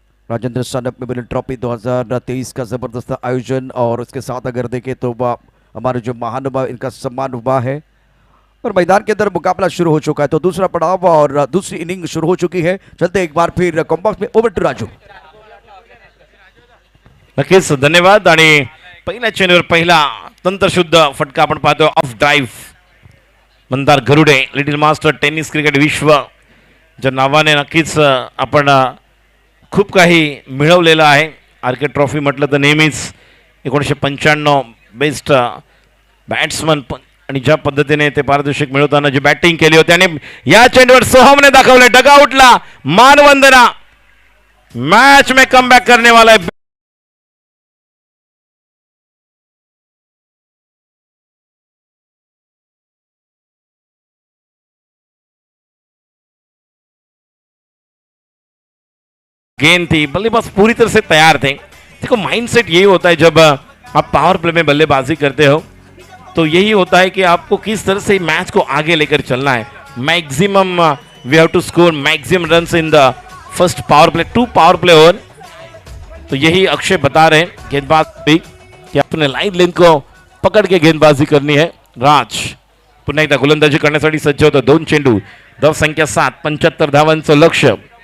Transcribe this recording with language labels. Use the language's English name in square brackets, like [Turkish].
[Hindi] Rajendra Sanap memorial trophy 2023 का जबरदस्त आयोजन. और उसके साथ अगर देखें तो हमारे जो महानुभाव, इनका सम्मान हुआ है. और मैदान के अंदर मुकाबला शुरू हो चुका है. तो दूसरा पड़ाव और दूसरी इनिंग शुरू हो चुकी है. चलते एक बार फिर कॉम्बॉक्स में. [English] Over to Raju. [Marathi] नक्कीच धन्यवाद. आणि पहिल्या चेंडूवर पहिला तंत्रशुद्ध फटका आपण पाहतो of drive. Mandar Garude little master tennis cricket विश्व ज्या नावाने नक्कीच आपण खूप काही मिळवलेलं आहे. आर के ट्रॉफी म्हटलं तर नेहमीच 1995 बेस्ट बॅट्समन आणि ज्या पद्धतीने ते पारितोषिक मिळवताना जी बॅटिंग केली होती आणि या चेंडूवर सोहमने दाखवले डगआउटला मानवंदना. [Hindi] मैच में कमबैक करने वाला है. गेंद थी, बल्लेबाज पूरी तरह से तैयार थे. देखो माइंडसेट यही होता है जब आप पावर प्ले में बल्लेबाजी करते हो तो यही होता है कि आपको किस तरह से मैच को आगे लेकर चलना है. [English] Maximum we have to score maximum runs in the first power play, 2 power play over. [Hindi] तो यही अक्षय बता रहे हैं गेंदबाज भी कि अपने लाइन लेंथ को पकड़ के गेंदबाजी करनी है. [Marathi] राज पुन्हा एकदा गोलंदाजी करण्यासाठी सज्ज होतं. 2 चेंडू, धाव संख्या 7, 75 धावांचं लक्ष्य.